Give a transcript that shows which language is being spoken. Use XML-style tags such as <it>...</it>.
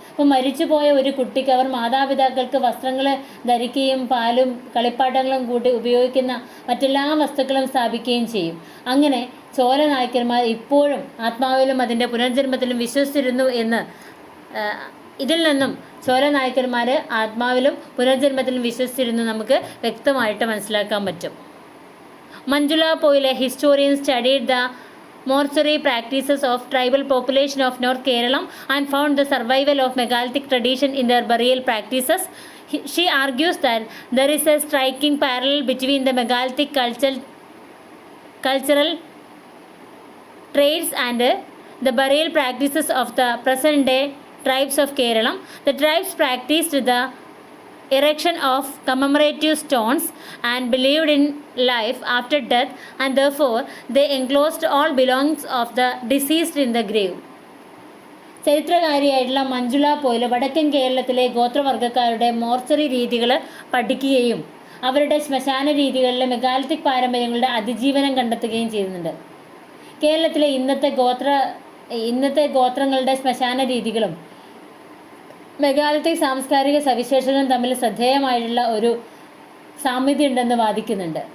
<ml>അപ്പോൾ മരിച്ചുപോയ ഒരു കുട്ടിക്ക് അവർ മാതാപിതാക്കൾക്ക് വസ്ത്രങ്ങൾ ധരിക്കുകയും പാലും കളിപ്പാട്ടങ്ങളും കൂട്ടി ഉപയോഗിക്കുന്ന മറ്റെല്ലാ വസ്തുക്കളും സ്ഥാപിക്കുകയും ചെയ്യും. അങ്ങനെ ചോല നായക്കന്മാർ ഇപ്പോഴും ആത്മാവിലും അതിൻ്റെ പുനർജന്മത്തിലും വിശ്വസിച്ചിരുന്നു എന്ന് ഇതിൽ നിന്നും ചോല നായക്കന്മാർ ആത്മാവിലും പുനർജന്മത്തിലും വിശ്വസിച്ചിരുന്നു നമുക്ക് വ്യക്തമായിട്ട് മനസ്സിലാക്കാൻ പറ്റും.</ml> <en>Manjula Poyil historian studied the mortuary practices of tribal population of North Kerala and found the survival of megalithic tradition in their burial practices. She argues that there is a striking parallel between the megalithic cultural traits and the burial practices of the present day tribes of Kerala. The tribes practiced the erection of commemorative stones and believed in life after death, and therefore they enclosed all belongings of the deceased in the grave.</en> <ml>ചരിത്രകാരിയായിട്ടുള്ള Manjula പോയിൽ വടക്കൻ കേരളത്തിലെ ഗോത്രവർഗ്ഗക്കാരുടെ mortuary രീതികൾ പഠിക്കുകയും അവരുടെ ശ്മശാന രീതികളിലെ megalithic പാരമ്പര്യങ്ങളുടെ അതിജീവനം കണ്ടെത്തുകയും ചെയ്യുന്നുണ്ട്. കേരളത്തിലെ ഇന്നത്തെ ഗോത്രങ്ങളുടെ ശ്മശാന രീതികളും മെഗാലിത്തിക് സാംസ്കാരിക സവിശേഷതകളും തമ്മിൽ ശ്രദ്ധേയമായിട്ടുള്ള ഒരു സാമ്യത ഉണ്ടെന്ന് വാദിക്കുന്നുണ്ട്.</ml>